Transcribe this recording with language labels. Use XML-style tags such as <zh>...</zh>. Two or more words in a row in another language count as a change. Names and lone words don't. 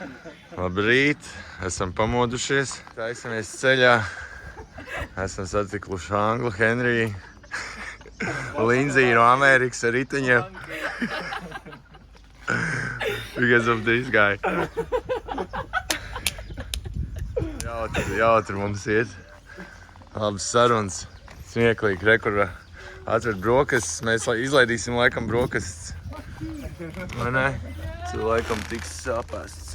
<lv>Labrīt, esam pamodušies, taisamies ceļā. Esam satikuši Anglu, Henriju, Linziju no Amerikas ar riteņiem.</lv> <en>Because of this guy.</en> <lv>Jautri mums iet. Labas sarunas. Smieklīgi, rekur atver brokastis. Mēs izlaidīsim laikam brokastis. Vai ne? Tu laikam tiks sapēsts.</lv>